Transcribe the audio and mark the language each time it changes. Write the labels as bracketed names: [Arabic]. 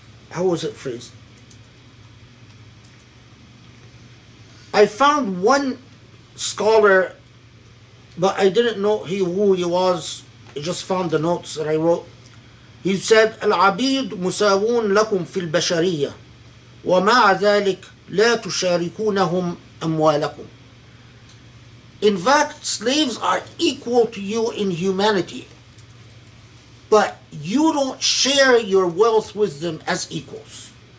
[English] How was it phrased? I found one scholar, but I didn't know who he was. I just found the notes that I wrote. He said, [Arabic] العبيد مساوون لكم في البشرية ومع ذلك لا تشاركونهم أموالكم. [English] In fact, slaves are equal to you in humanity, but you don't share your wealth with them as equals.